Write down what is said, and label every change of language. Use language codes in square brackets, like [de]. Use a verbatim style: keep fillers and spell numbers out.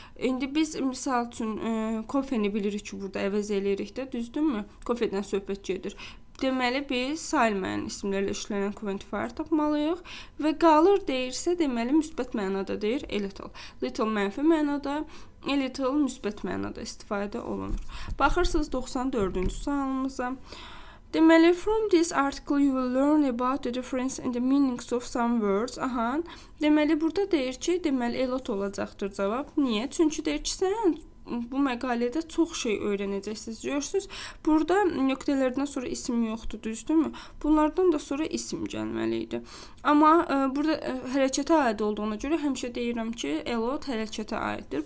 [az] İndi biz misal üçün e, kofeni bilirik ki, burada əvəz eləyirik də, düzdürmü? Kofedən söhbət gedir. Deməli biz sayılmayan isimlərlə işlənən quantifier tapmalıyıq və qalır deyirsə deməli müsbət mənada deyir a little. Little mənfi mənada, a little müsbət mənada istifadə olunur. Baxırsınız doxsan dördüncü sualımıza. [en] Deməli from this article you will learn about the difference in the meanings of some words. Aha. [az] Deməli burada deyir ki, deməli a lot olacaqdır cavab. Niyə? Çünki deyir ki, sən bu məqalədə çox şey öyrənəcəksiniz. Görürsüz, burada nöqtələrdən sonra isim yoxdur, düzdürmü? Bunlardan da sonra isim gəlməli idi. Amma ə, burada ə, hərəkətə aid olduğuna görə həmişə deyirəm ki, a lot hərəkətə aiddir.